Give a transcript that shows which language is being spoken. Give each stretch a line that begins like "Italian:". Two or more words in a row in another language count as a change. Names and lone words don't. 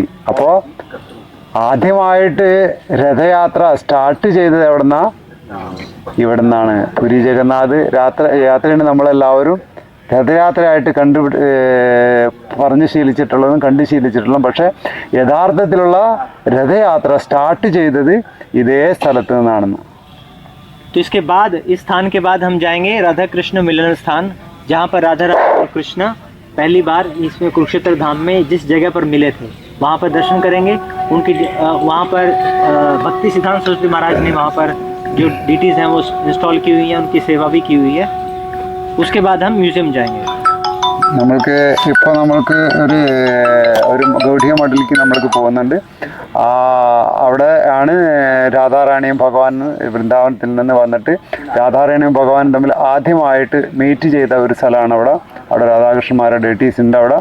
Malayalam: അപ്പോൾ ആദ്യമായിട്ട് രഥയാത്ര സ്റ്റാർട്ട് ചെയ്തത് എവിടുന്നാ, ഇവിടെ നിന്നാണ്. പുരി ജഗന്നാഥ് യാത്രയാണ് നമ്മളെല്ലാവരും രഥയാത്രയായിട്ട് പറഞ്ഞ് ശീലിച്ചിട്ടുള്ളതും കണ്ടു ശീലിച്ചിട്ടുള്ളതും. പക്ഷേ യഥാർത്ഥത്തിലുള്ള രഥയാത്ര സ്റ്റാർട്ട് ചെയ്തത് ഇതേ സ്ഥലത്ത് നിന്നാണെന്ന്.
Hindi: तो इसके बाद, इस स्थान के बाद हम जाएंगे राधा कृष्ण मिलन स्थान, जहाँ पर राधा रानी और कृष्ण पहली बार इसमें कुरुक्षेत्र धाम में जिस जगह पर मिले थे वहाँ पर दर्शन करेंगे. उनकी वहाँ पर भक्ति सिद्धांत सरस्वती महाराज ने वहाँ पर जो डीटीज हैं वो इंस्टॉल की हुई हैं, उनकी सेवा भी की हुई है. उसके बाद हम म्यूजियम जाएंगे.
Malayalam: നമ്മൾക്ക് ഇപ്പോൾ ഒരു ഗൗഡിയ മഠിലേക്ക് നമ്മൾക്ക് പോകുന്നുണ്ട്. അവിടെ ആണ് രാധാറാണിയും ഭഗവാനും വൃന്ദാവനത്തിൽ നിന്ന് വന്നിട്ട് രാധാറാണിയും ഭഗവാനും തമ്മിൽ ആദ്യമായിട്ട് മീറ്റ് ചെയ്ത ഒരു സ്ഥലമാണ് അവിടെ രാധാകൃഷ്ണന്മാരുടെ ഡേറ്റീസിൻ്റെ അവിടെ.